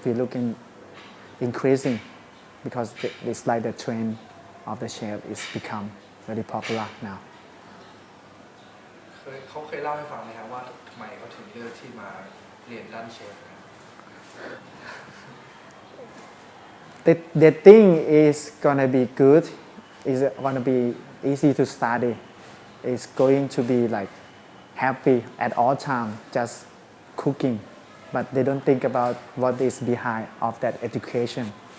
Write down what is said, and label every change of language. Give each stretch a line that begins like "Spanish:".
English: We looking increasing because it's like the trend of the chef is become very popular now.
Thai: เขาเคยเล่าให้ฟังไหมครับว่าทำไมเขาถึงเลือกที่มาเรียนด้านเชฟ
English: The thing is gonna be good, is gonna be easy to study. It's going to be like happy at all time, just cooking. But they don't think about what is behind of that education.